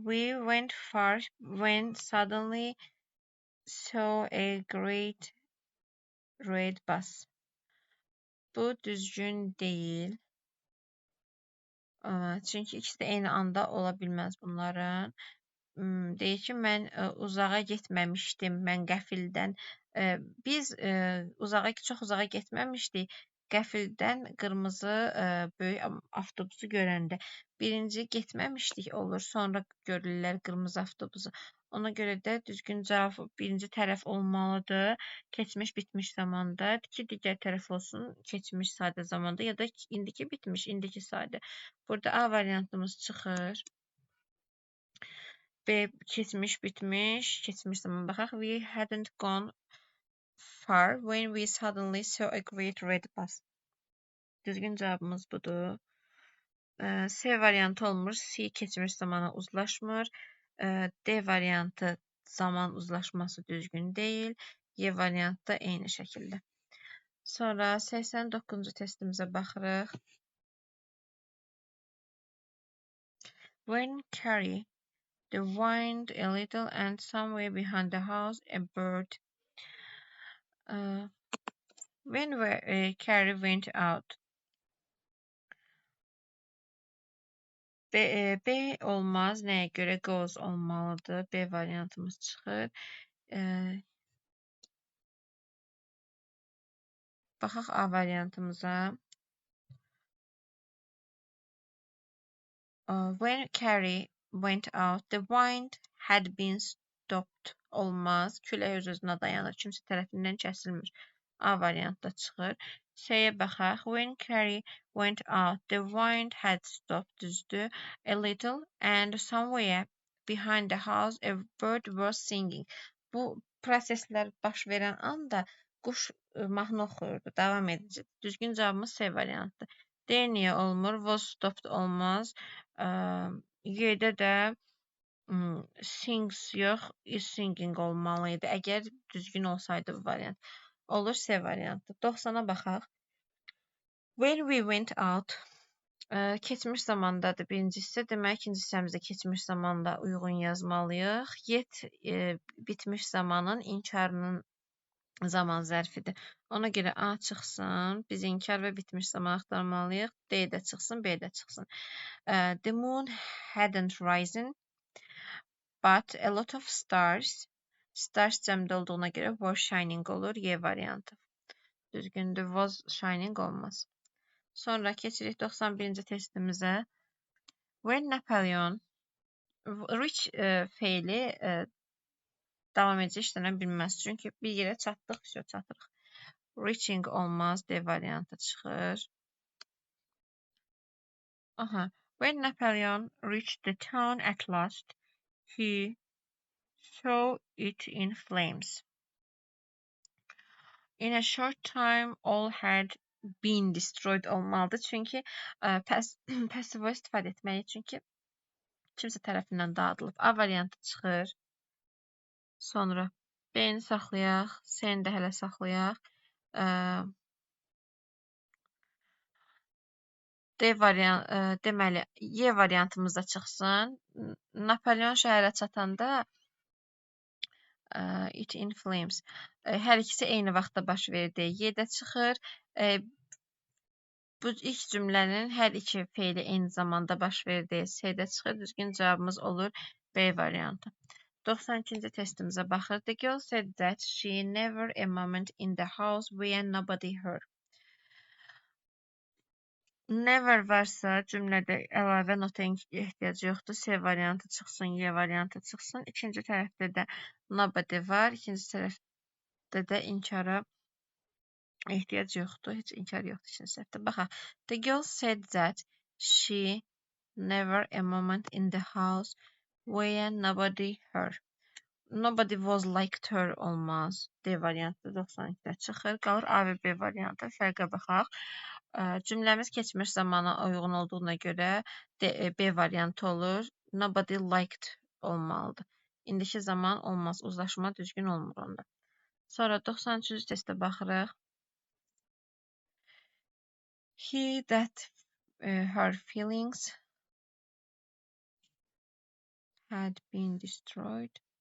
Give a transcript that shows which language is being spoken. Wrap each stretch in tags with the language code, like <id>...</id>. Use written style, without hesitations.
<en>We went far when suddenly saw a great red bus.</en> <az>Bu düzgün deyil. Çünki ikisi də eyni anda ola bilməz bunların. Deyir ki, mən uzağa getməmişdim, mən qəfildən. Biz çox uzağa getməmişdik. Qəfildən qırmızı böyük avtobusu görəndə. Birinci getməmişdik olur, sonra görürlər qırmızı avtobusu. Ona görə də düzgün cavab birinci tərəf olmalıdır. Keçmiş bitmiş zamanda, ki digər tərəf olsun keçmiş sadə zamanda ya da indiki bitmiş, indiki sadə. Burada A variantımız çıxır. B keçmiş bitmiş, keçmiş zaman baxaq.</az> <en>We hadn't gone far when we suddenly saw a great red bus.</en> <az>Düzgün cavabımız budur. C variantı olmur. C keçmiş zamana uzlaşmır. D variantı zaman uzlaşması düzgün deyil. Y variantı da eyni şəkildə. Sonra 89-cu testimizə baxırıq.</az> <en>When Carrie the wind a little and somewhere behind the house a bird. When Carrie went out.</en> <az>B olmaz. Nəyə görə goes olmalıdır? B variantımız çıxır. Baxaq A variantımıza.</az> <en>When Carrie went out, the wind had been stopped.</en> <az>Olmaz. Külək öz-özünə dayanır. Kimsə tərəfindən kəsilmir. A variantda çıxır. C-yə baxaq.</az> <en>When Carrie went out, the wind had stopped.</en> <az>Düzdür.</az> <en>A little and somewhere behind the house a bird was singing.</en> <az>Bu proseslər baş verən anda quş mahnı oxuyurdu. Davam edici. Düzgün cavabımız C variantdır. D niyə olmur?</az> <en>Was stopped</en> <az>olmaz. Y-də də sings yox,</az> <en>is singing</en> <az>olmalıydı. Əgər düzgün olsaydı bu variant. Olur C variantı. 90-a baxaq.</az> <en>When we went out.</en> <az>Keçmiş zamandadır birinci hissə. Demək, ikinci hissəmizdə keçmiş zamanda uyğun yazmalıyıq. Yet bitmiş zamanın inkarının zaman zərfidir. Ona görə A çıxsın. Biz inkar və bitmiş zaman axtarmalıyıq. D də çıxsın, B də çıxsın.</az> <en>The moon hadn't risen. But a lot of stars.</en> <az>Stars cəmdə olduğuna görə</az> <en>were shining</en> <az>olur. Y variantı. Düzgündür.</az> <en>Was shining</en> <az>olmaz. Sonra keçirik 91-ci testimizə.</az> <en>When Napoleon reach</en> <az>feili davam edici işlənə bilməz. Çünki bir yerə çatdıq, çatırıq. Reaching olmaz. D variantı çıxır.</az> <en>When Napoleon reached the town at last, he saw it in flames. In a short time, all had been destroyed</en> <az>olmalıdır. Çünki passive voice istifadə etməliyik. Çünki kimsə tərəfindən dağıdılıb. A variantı çıxır. Sonra B-ni saxlayaq. C-ni də hələ saxlayaq. Deməli, Y variantımız da çıxsın. Napoleon şəhərə çatanda</az> <en>it in flames.</en> <az>Hər ikisi eyni vaxtda baş verdi. Y də çıxır. Bu ilk cümlənin hər iki feili eyni zamanda baş verdi. C də çıxır. Düzgün cavabımız olur B variantı. 92-ci testimizə baxır.</az> <en>The girl said that she never a moment in the house where nobody heard.</en> <az>Never varsa cümlədə əlavə nota ehtiyacı yoxdur. C variantı çıxsın, Y variantı çıxsın. İkinci tərəfdə də nobody var. İkinci tərəfdə də inkara ehtiyac yoxdur. Heç inkar yoxdur ikinci tərəfdə. Baxaq.</az> <en>The girl said that she never a moment in the house where nobody heard. Nobody was liked her</en> <az>olmaz. D variantı 92-də çıxır. Qalır A və B variantı. Fərqə baxaq. Cümləmiz keçmiş zamana uyğun olduğuna görə B variantı olur.</az> <en>Nobody liked</en> <az>olmalıdır. İndiki zaman olmaz. Uzlaşma düzgün olmur onda. Sonra 93-cü testə baxırıq.</az> <en>He that her feelings had been destroyed.</en>